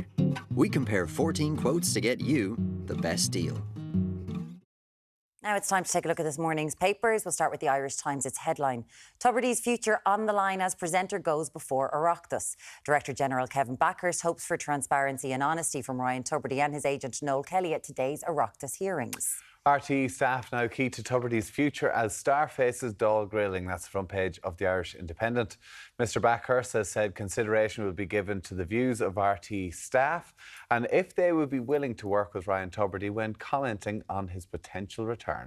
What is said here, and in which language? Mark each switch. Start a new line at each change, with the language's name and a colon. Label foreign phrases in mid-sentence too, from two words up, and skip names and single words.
English: We compare 14 quotes to get you the best deal. Now it's time to take a look at this morning's papers. We'll start with the Irish Times. Its headline: Tubridy's future on the line as presenter goes before Oireachtas. Director General Kevin Backhurst hopes for transparency and honesty from Ryan Tubridy and his agent Noel Kelly at today's Oireachtas hearings. RTÉ staff now key to Tubridy's future as Star faces Dáil grilling. That's the front page of the Irish Independent. Mr Backhurst has said consideration will be given to the views of RTÉ staff and if they would be willing to work with Ryan Tubridy when commenting on his potential return.